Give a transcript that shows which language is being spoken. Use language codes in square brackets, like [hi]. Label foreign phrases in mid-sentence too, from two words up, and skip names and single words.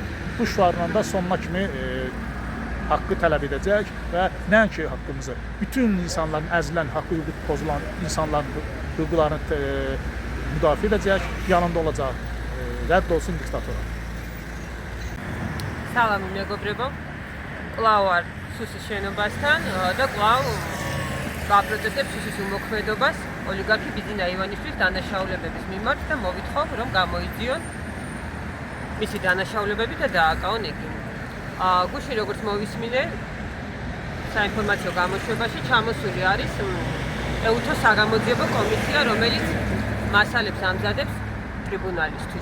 [az] Bu şüarla da sonuna kimi haqqı tələb edəcək və nəinki haqqımızı, bütün insanların əzilən, haqqı hüquq pozulan insanların hüquqlarını müdafiə edəcək, yanında olacaq. Rədd olsun diktatora. [ka] Salam მეგობრებო, კვლავ ვარ სუსის შენობასთან და კვლავ ვაპროტესტებ სუსის უმოქმედობას ოლიგარქი ბიძინა ივანიშვილის დანაშაულებების მიმართ და მოვითხოვ, რომ გამოიძიონ მისი დანაშაულებები და დააკავონ იგი. გუშინ როგორც მოვისმინე, საინფორმაციო გამოშვებაში ჩამოსული არის EUTO საგამოძიებო კომისია, რომელიც მასალებს ამზადებს ტრიბუნალისთვის.